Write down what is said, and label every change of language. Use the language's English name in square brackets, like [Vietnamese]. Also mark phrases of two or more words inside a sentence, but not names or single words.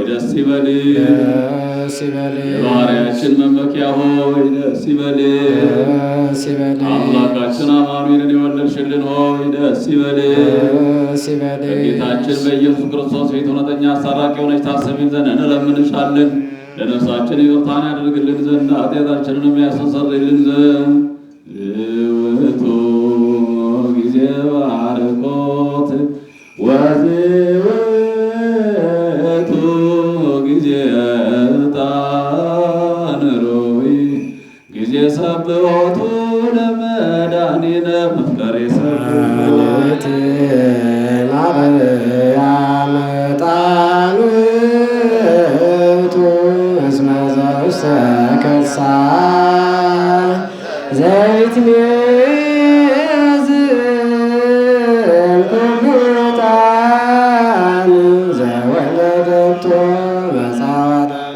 [Amharic] ደስ ይበልሽ። የባሕርያችን መመኪያ ሆይ ደስ ይበልሽ። አምላካችን አማኑኤልን የወለድሽልን ሆይ ደስ ይበልሽ። በጌታችን በኢየሱስ ክርስቶስ ፊት እውነተኛ አስታራቂ ሆነች ታስቢን ዘንድ እንለምንሻለን። ለነፍሳችን ይቅርታን ያደርግልን ዘንድ ኃጢአታችንንም ያስተሰርይልን ዘንድ [Geez] ውእቱ ጊዜ ባርኮት ወዝውእቱ ጊዜ ዕጣን ሩይ ጊዜ ሰብሖቱ ለመድኃኒነ መፍቀሬ ሰብሖት ማርያም ዕጣን ውእቱ እስመ ዘውስተ ከርሳ ዘይትሜዝን ኩሉ ዕጣን ዘወለደቶ መጻወት